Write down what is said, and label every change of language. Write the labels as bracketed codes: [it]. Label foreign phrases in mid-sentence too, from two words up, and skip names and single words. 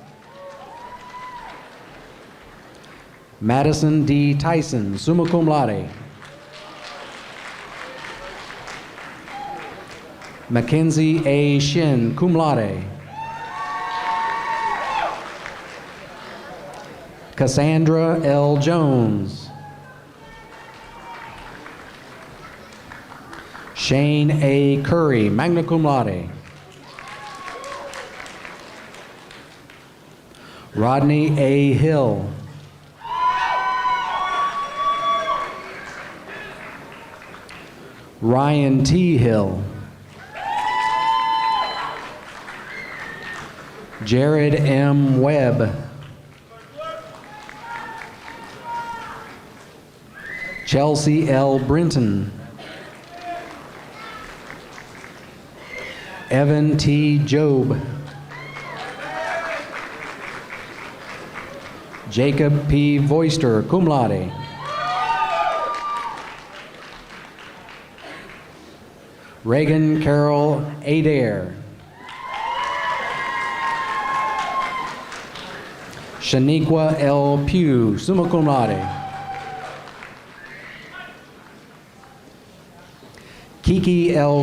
[en] Madison D. Tyson, [la] summa cum laude. [en] Mackenzie A. Shin, [la] cum laude. [en] Cassandra L. Jones. Shane A. Curry, [la] magna cum laude. [en] Rodney A. Hill. Ryan T. Hill. Jared M. Webb. Chelsea L. Brinton. Evan T. Job. Jacob P. Voister, [la] cum laude. [en] Reagan Carol Adair. Shaniqua L. Pugh, [la] summa cum laude. [en] Kiki L.